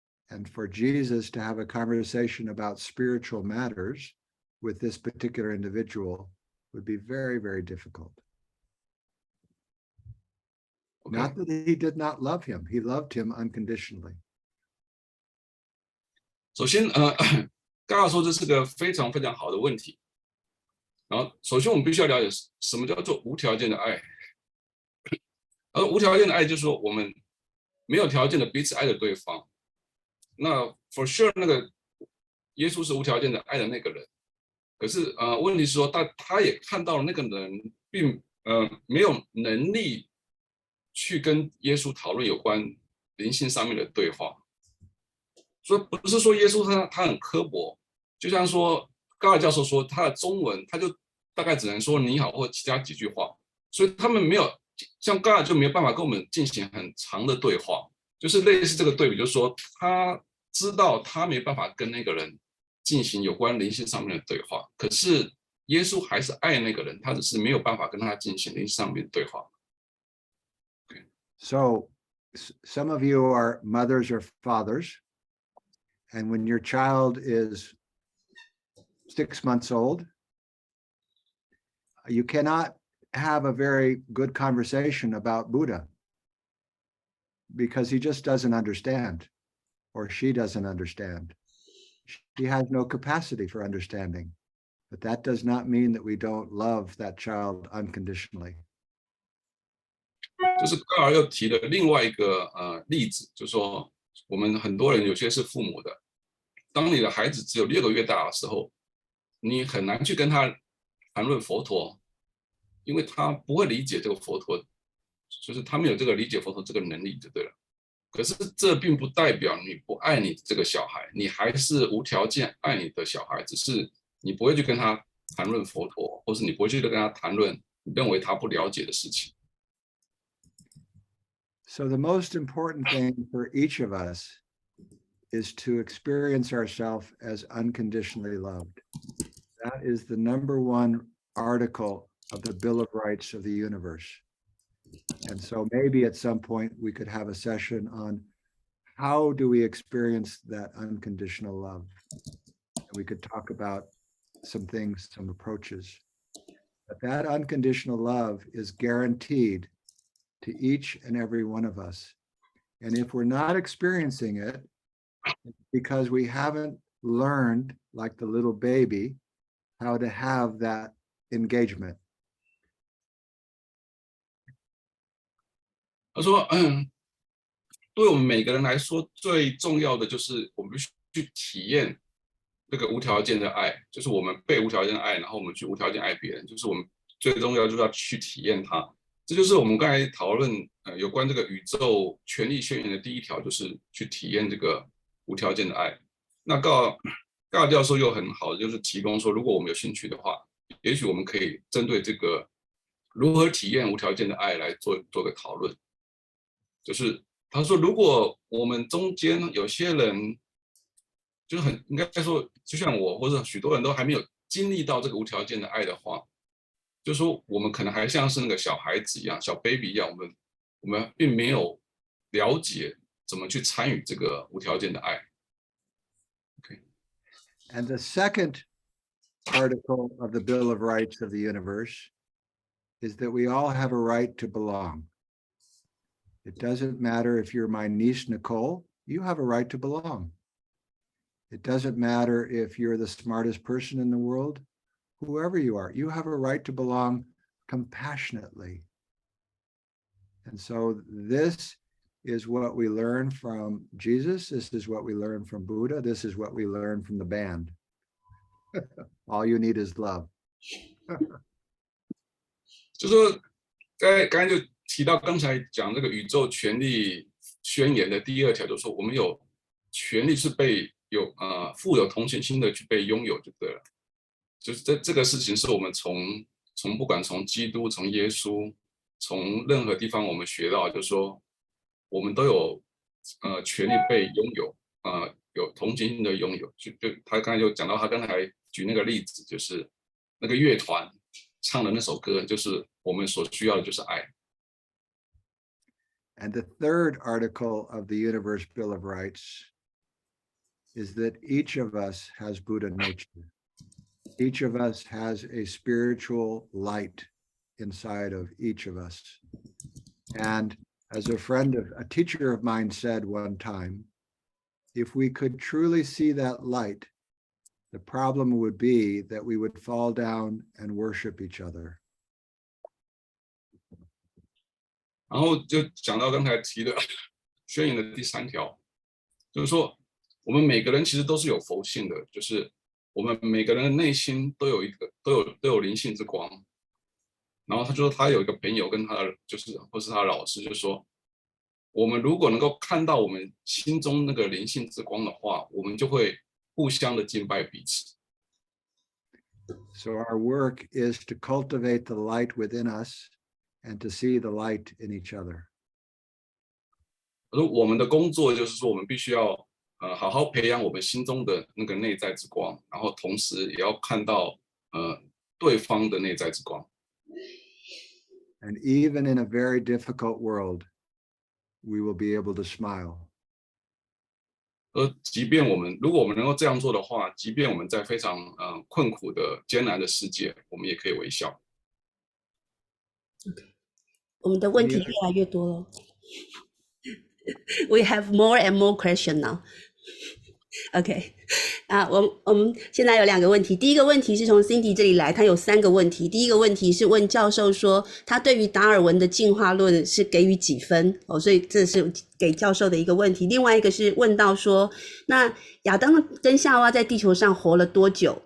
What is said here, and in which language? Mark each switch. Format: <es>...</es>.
<en>And for Jesus to have a conversation about spiritual matters with this particular individual would be very, very difficult. Okay. Not that he did not love him. He loved him unconditionally.</en> <zh>首先，刚刚说这是个非常非常好的问题。然后，首先我们必须要了解什么叫做无条件的爱。而无条件的爱就是说，我们没有条件的彼此爱着对方。那</zh> <en>for sure</en> <zh>那个耶稣是无条件的爱的那个人，可是问题是说他也看到了那个人并没有能力去跟耶稣讨论有关灵性上面的对话，所以不是说耶稣他很刻薄，就像说高尔教授说他的中文他就大概只能说你好或其他几句话，所以他们没有像高尔就没有办法跟我们进行很长的对话，就是类似这个对比，就是说他知道他没办法跟那个人进行有关灵性上面的对话，可是耶稣还是爱那个人，他只是没有办法跟他进行灵性上面的对话。</zh> <en>So some of you are mothers or fathers, and when your child is 6 months old, you cannot have a very good conversation about Buddha because he just doesn't understand, or she doesn't understand. She has no capacity for understanding, but that does not mean that we don't love that child unconditionally.</en> <zh>就是高尔又提了另外一个例子，就是说我们很多人有些是父母的，当你的孩子只有6个月大的时候，你很难去跟他谈论佛陀，因为他不会理解这个佛陀，就是他没有这个理解佛陀这个能力就对了。可是这并不代表你不爱你这个小孩，你还是无条件爱你的小孩，只是你不会去跟他谈论佛陀，或是你不会去跟他谈论你认为他不了解的事情。</zh> <en>So the most important thing for each of us is to experience ourselves as unconditionally loved. That is the #1 article of the Bill of Rights of the universe. And so maybe at some point we could have a session on how do we experience that unconditional love? And we could talk about some things, some approaches. But that unconditional love is guaranteed to each and every one of us. And if we're not experiencing it, it's because we haven't learned, like the little baby, how to have that engagement.</en> <zh>他说，对我们每个人来说，最重要的就是我们必须去体验这个无条件的爱，就是我们被无条件的爱，然后我们去无条件爱别人，就是我们最重要就是要去体验它。这就是我们刚才讨论有关这个宇宙权力宣言的第1条，就是去体验这个无条件的爱。那高尔教授又很好的就是提供说，如果我们有兴趣的话，也许我们可以针对这个如何体验无条件的爱来做个讨论。就是他说，如果我们中间有些人就是应该说，就像我或者许多人都还没有经历到这个无条件的爱的话，就是说我们可能还像是那个小孩子一样，小 baby 一样，我们并没有了解怎么去参与这个无条件的爱。</zh> <en>Okay. And the second article of the Bill of Rights of the universe is that we all have a right to belong. It doesn't matter if you're my niece, Nicole, you have a right to belong. It doesn't matter if you're the smartest person in the world, whoever you are, you have a right to belong compassionately. And so this is what we learn from Jesus. This is what we learn from Buddha. This is what we learn from the band. All you need is love.</en> <zh>就说刚才就提到刚才讲这个宇宙权力宣言的第2条，就是说我们有权利是被富有同情心的去被拥有就对了。就是这个事情是我们从不管从基督、从耶稣、从任何地方我们学到，就是说我们都有权利被拥有，有同情心的拥有。就他刚才就讲到，他刚才举那个例子，就是那个乐团唱的那首歌，就是我们所需要的就是爱。</zh> <en>And the third article of the Universe Bill of Rights is that each of us has Buddha nature. Each of us has a spiritual light inside of each of us. And as a teacher of mine said one time, if we could truly see that light, the problem would be that we would fall down and worship each other.</en> <zh>然后就讲到刚才提的宣言的第3条，就是说我们每个人其实都是有佛性的，就是我们每个人的内心都有灵性之光。然后他就说他有一个朋友跟他的或是他的老师就说，我们如果能够看到我们心中那个灵性之光的话，我们就会互相的敬拜彼此。</zh> <en>So our work is to cultivate the light within us and to see the light in each other.</en> <zh>而我们的工作就是说，我们必须要好好培养我们心中的那个内在之光，然后同时也要看到对方的内在之光。</zh> <en>And even in a very difficult world, we will be able to smile.</en> <zh>即便如果我们能够这样做的话，即便我们在非常困苦的艰难的世界，我们也可以微笑。我们的问题越来越多了。</zh> <en>We have more and more questions now.</en> <zh>OK， 我们现在有2个问题。第一个问题是从 Cindy 这里来，他有3个问题。第一个问题是问教授说，他对于达尔文的进化论是给予几分？所以这是给教授的一个问题。另外一个是问到说，那亚当跟夏娃在地球上活了多久？</zh>